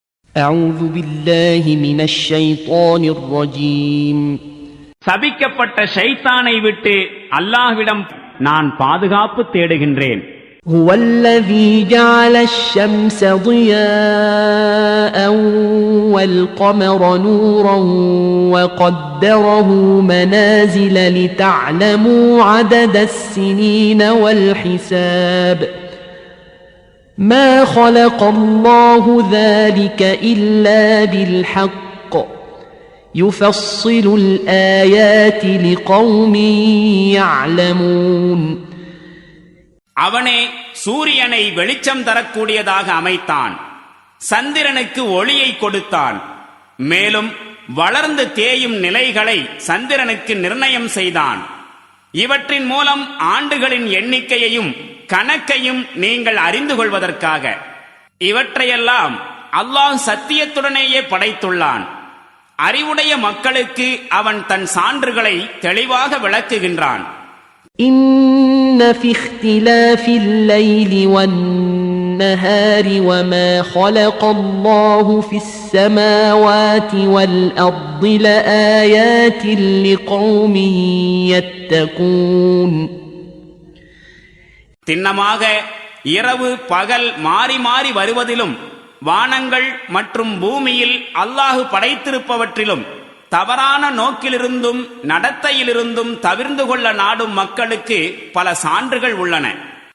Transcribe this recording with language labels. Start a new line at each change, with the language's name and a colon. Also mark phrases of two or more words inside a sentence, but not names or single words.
Arabic: أعوذ بالله من الشيطان الرجيم.
Tamil: சபிக்கப்பட்ட ஷைத்தானை விட்டு அல்லாஹ்விடம் நான் பாதுகாப்பு தேடுகின்றேன்.
Arabic: هو الذي جعل الشمس ضياء والقمر نورا وقدره منازل لتعلموا عدد السنين والحساب ما خلق الله ذلك إلا بالحق يفصل الآيات لقوم يعلمون.
Tamil: அவனே சூரியனை வெளிச்சம் தரக்கூடியதாக அமைத்தான், சந்திரனுக்கு ஒளியை கொடுத்தான், மேலும் வளர்ந்து தேயும் நிலைகளை சந்திரனுக்கு நிர்ணயம் செய்தான். இவற்றின் மூலம் ஆண்டுகளின் எண்ணிக்கையையும் கணக்கையும் நீங்கள் அறிந்து கொள்வதற்காக. இவற்றையெல்லாம் அல்லாஹ் சத்தியத்துடனேயே படைத்துள்ளான். அறிவுடைய மக்களுக்கு அவன் தன் சான்றுகளை தெளிவாக விளக்குகின்றான்.
Arabic: إن في اختلاف الليل والنهار وما خلق الله في السماوات والأرض لآيات لقوم يتقون.
Tamil: திண்ணமாக இரவு பகல் மாறி மாறி வருவதிலும் வானங்கள் மற்றும் பூமியில் அல்லாஹு படைத்திருப்பவற்றிலும் தவறான நோக்கிலிருந்தும் நடத்தையிலிருந்தும் தவிர்ந்து கொள்ள நாடும் மக்களுக்கு பல சான்றுகள் உள்ளன.